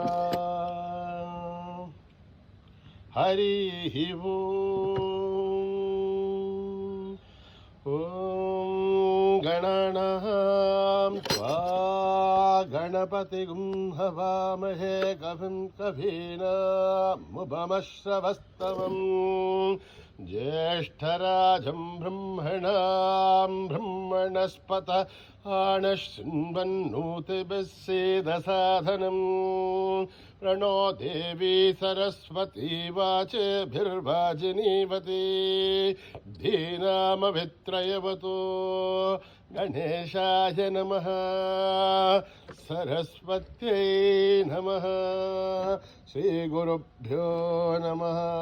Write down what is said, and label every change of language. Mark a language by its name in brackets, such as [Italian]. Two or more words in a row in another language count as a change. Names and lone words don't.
[Sanskrit] హరి ఓం గణానాం త్వా గణపతిగుం హవామహే కవిం కవీనాముపమశ్రవస్తమం జ్యేష్ఠరాజం బ్రహ్మణాం బ్రహ్మణస్పత ఆనశృण्वन्नोतिभिः सीदसाधनं प्रणो देवी सरस्वती वाचेभिर्वाजिनीवती धीनामभित्रयवतो गणेशाय नमः सरस्वत्यै नमः श्रीगुरुभ्यो नमः